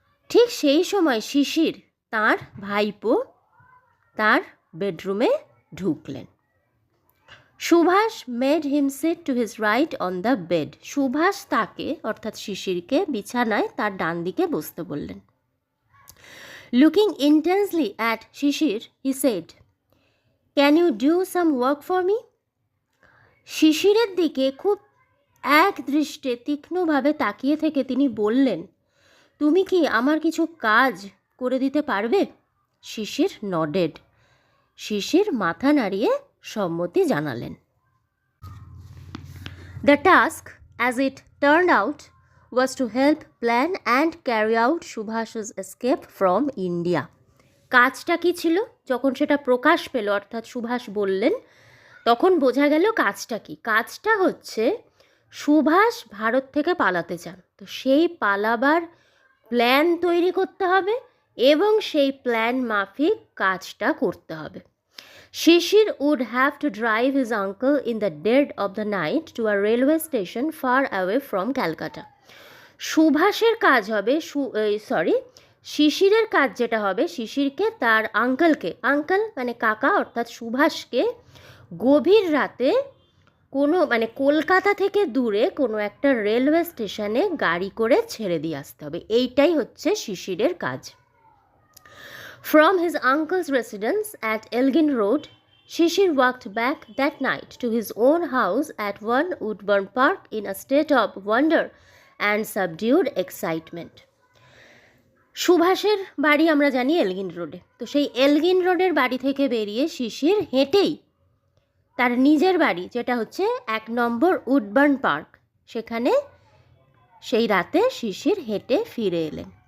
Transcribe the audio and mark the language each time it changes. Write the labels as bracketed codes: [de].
[bn] ঠিক সেই সময় শিশির, তার ভাইপো, তার বেডরুমে ঢুকলেন। [en] Subhash made him sit to his right on the bed, [bn] Subhash তাকে অর্থাৎ শিশিরকে বিছানায় তার ডান দিকে বসতে বললেন। [en] Looking intensely at Shishir, he said, "Can you do some work for me?" [bn] শিশিরের দিকে খুব এক দৃষ্টে তীক্ষ্ণভাবে তাকিয়ে থেকে তিনি বললেন, তুমি কি আমার কিছু কাজ করে দিতে পারবে? শিশির নডেড, শিশির মাথা নাড়িয়ে সম্মতি জানালেন। [en] The task, as it turned out, was to help plan and carry out Subhash's escape from India. [bn] কাজটা কি ছিল? যখন সেটা প্রকাশ পেল, অর্থাৎ সুভাষ বললেন, তখন বোঝা গেল কাজটা কি। কাজটা হচ্ছে সুভাষ ভারত থেকে পালাতে চান, তো সেই পালাবার প্ল্যান তৈরি করতে হবে এবং সেই প্ল্যান মাফিক কাজটা করতে হবে। [en] Shishir would have to drive his uncle in the dead of the night to a railway station far away from Calcutta. [bn] সুভাষের কাজ হবে শিশিরের কাজ যেটা হবে, শিশিরকে তার আঙ্কেল মানে কাকা অর্থাৎ সুভাষকে গভীর রাতে কোনো মানে কলকাতা থেকে দূরে কোনো একটা রেলওয়ে স্টেশনে গাড়ি করে ছেড়ে দিয়ে আসতে হবে। এইটাই হচ্ছে শিশিরের কাজ। [en] From his uncle's residence at Elgin Road, Shishir walked back that night to his own house at 1 Woodburn Park in a state of wonder and subdued excitement. [bn] সুভাষের বাড়ি আমরা জানি এলগিন রোডে, তো সেই এলগিন রোডের বাড়ি থেকে বেরিয়ে শিশির হেঁটেই তার নিজের বাড়ি যেটা হচ্ছে 1 নম্বর উডবার্ন পার্ক, সেখানে সেই রাতে শিশির হেঁটে ফিরে এলেন।